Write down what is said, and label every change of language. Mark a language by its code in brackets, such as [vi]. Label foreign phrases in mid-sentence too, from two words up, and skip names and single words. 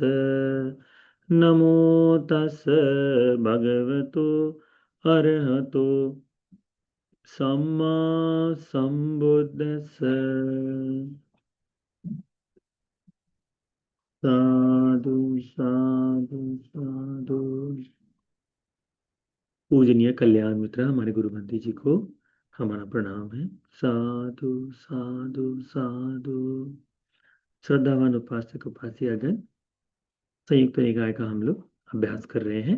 [pi] नमो तस् भगवतो अरहतो सम्मा सम्बुद्धस्स। साधु साधु साधु। [hi] पूजनीय कल्याण मित्र हमारे गुरु बंदी जी को हमारा प्रणाम है। [pi] साधु साधु साधु। [hi] श्रद्धावान उपासक उपासियागण, संयुक्त निकाय का हम लोग अभ्यास कर रहे हैं।